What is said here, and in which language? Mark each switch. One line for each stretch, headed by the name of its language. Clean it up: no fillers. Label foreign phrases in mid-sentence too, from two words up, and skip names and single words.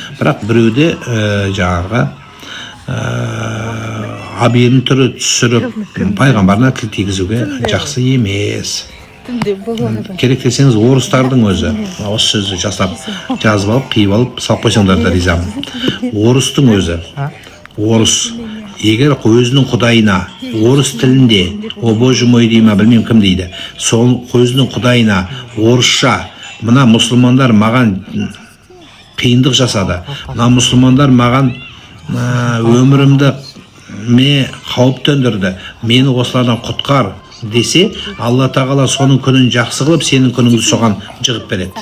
Kazakh: Бірақ біреуде жаңағы абиын түрі түсіріп, пайғамбарына тіл тигізуге жақсы емес. Керек десеңіз орыстардың өзі осы сөзді жазып алып, қиып алып, салып қойсаңдар да ризамын. Орыстың өзі, орыс егер өзінің құдайына орыс тілінде,
Russian: о боже мой
Kazakh: дей ма, білмеймін кім дейді, сол өзінің құдайына орысша, мына мұсылмандар маған қиындық жасады, мына мұсылмандар маған өмірімді қауіп төндірді, мені осылардан құтқар десе, Алла тағала соның күнін жақсы қылып, сенің күніңді соған жығып береді.